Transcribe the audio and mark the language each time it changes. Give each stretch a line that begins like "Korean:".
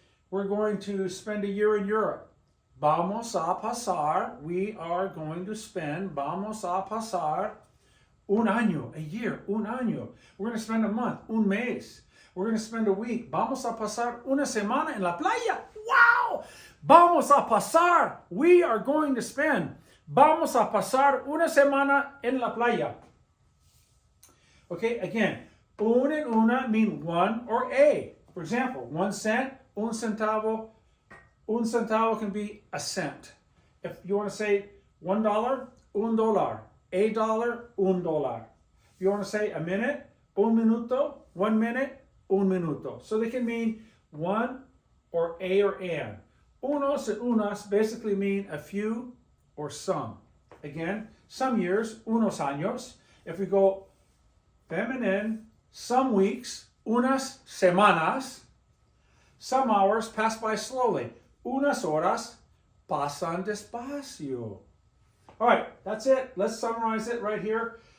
English: We're going to spend a year in Europe.
Spanish: Vamos a pasar.
English: We are going to spend.
Spanish: Vamos a pasar un año.
English: A year.
Spanish: Un año.
English: We're going to spend a month.
Spanish: Un mes.
English: We're going to spend a week.
Spanish: Vamos a pasar una semana en la playa. Wow! Vamos a pasar.
English: We are going to spend.
Spanish: Vamos a pasar una semana en la playa.
English: Okay, again, un and una mean one or a. For example, 1 cent,
Spanish: un centavo. Un centavo
English: can be a cent. If you want to say $1, un dólar. A dollar, un dólar. If you want to say a minute, un minuto. 1 minute, un minuto. So they can mean one or a or an. Unos and unas basically mean a few or some. Again, some years, unos años. If we go feminine, some weeks, unas semanas. Some hours pass by slowly.
Spanish: Unas horas, pasan despacio.
English: All right, that's it. Let's summarize it right here.